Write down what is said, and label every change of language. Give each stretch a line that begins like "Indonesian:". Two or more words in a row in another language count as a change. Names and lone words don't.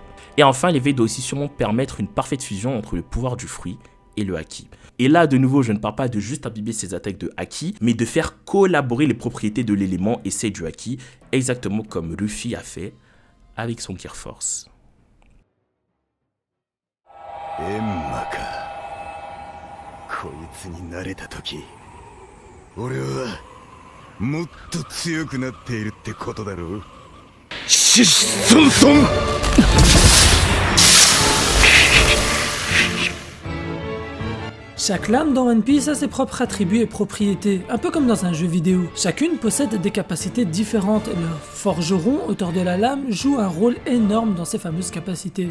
French: Et enfin, l'éveil doit aussi sûrement permettre une parfaite fusion entre le pouvoir du fruit et le haki. Et là, de nouveau, je ne parle pas de juste imbiber ses attaques de haki, mais de faire collaborer les propriétés de l'élément et celles du haki, exactement comme Luffy a fait avec son Gear Force.
Japanese: エンマか。こいつになれた時、俺はもっと強くなっているってことだろう。シッソンソン。
French: Chaque lame dans One Piece a ses propres attributs et propriétés, un peu comme dans un jeu vidéo. Chacune possède des capacités différentes et le forgeron, auteur de la lame, joue un rôle énorme dans ces fameuses capacités.